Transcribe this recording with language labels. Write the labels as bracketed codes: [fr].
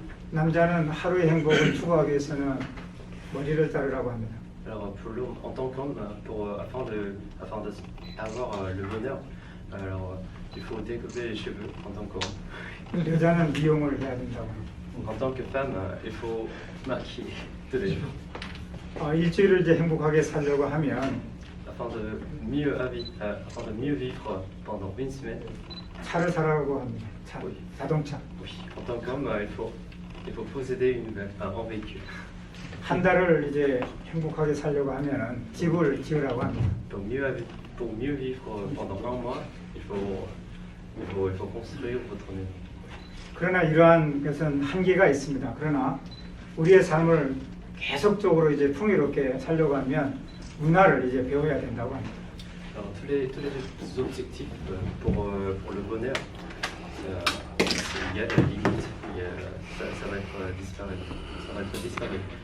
[ko] 남자는 하루의 행복을 추구하기 위해서는 머리를 자르라고 합니다. [fr] Alors pour l'homme, en tant qu'homme, afin d'avoir le bonheur, alors il faut découper les cheveux en tant qu'homme. [ko] 여자는 미용을 해야 된다고 합니다. [fr] En tant que femme, il faut maquiller tous les jours. [ko] 일주일을 이제 행복하게 살려고 하면 [fr] Afin de mieux vivre pendant une semaine, [ko] 차를 사라고 합니다. 차, [fr] Oui. [ko] 자동차. [fr] oui, en tant qu'homme, il faut posséder un véhicule. [ko] 한 달을 이제 행복하게 살려고 하면 집을 지으라고 합니다. [fr] Pour mieux vivre pendant un mois, il faut construire votre maison. [ko] 그러나 이러한 것은 한계가 있습니다. 그러나 우리의 삶을 계속적으로 이제 풍요롭게 살려고 하면 문화를 이제 배워야 된다고 합니다. [fr] Alors, tous les objectifs pour le bonheur, il y a des limites, ça va être disparu.